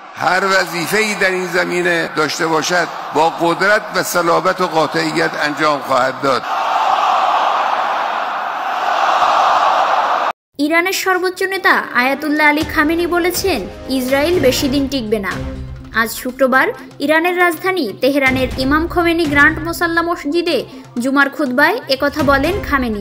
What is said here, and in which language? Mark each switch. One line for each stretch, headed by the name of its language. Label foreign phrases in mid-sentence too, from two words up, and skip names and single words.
Persian: هر وظیفه‌ای در این زمینه داشته باشد با قدرت و صلابت و قاطعیت انجام خواهد داد।
Bangla: ইরানের সর্বোচ্চ নেতা আয়াতুল্লাহ আলী খামেনি বলেছেন ইসরায়েল বেশি দিন টিকবে না। আজ শুক্রবার ইরানের রাজধানী তেহরানের ইমাম খোমেনি গ্র্যান্ড মোসাল্লা মসজিদে জুমার খুতবায় একথা বলেন খামেনি।